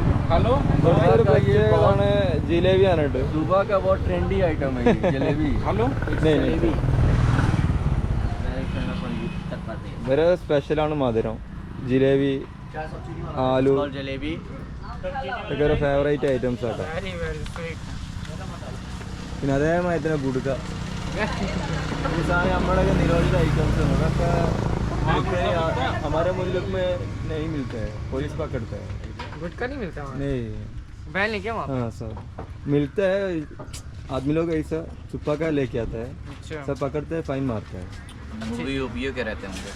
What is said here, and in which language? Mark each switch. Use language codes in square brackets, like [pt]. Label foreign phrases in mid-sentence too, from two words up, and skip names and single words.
[hi] हेलो जिलेबी आना सुबह का बहुत ट्रेंडी आइटम है जलेबी हेलो नहीं मेरा स्पेशल [ml] ആണ് മധുരം [hi] ജിലേബി ആലു जलेबी [ml] ഇതൊക്കെ ഒരു ഫേവറേറ്റ് ഐറ്റംസ് ആട്ടോ പിന്നെ അതേമാതിരി തന്നെ ഗുഡ്ക ഈ സാധനം നമ്മുടെയൊക്കെ നിരോധിത ഐറ്റംസ് ആണ് അതൊക്കെ [hi] हमारे मुल्क में नहीं मिलते हैं पुलिस पकड़ते हैं गुटखा नहीं मिलता वहाँ? नहीं बैन नहीं क्या वहाँ? हाँ सर मिलता है आदमी लोग ऐसा छुपा कर लेके आता है अच्छा सब पकड़ते हैं फाइन मारते हैं मूवी उपयोग के रहते होंगे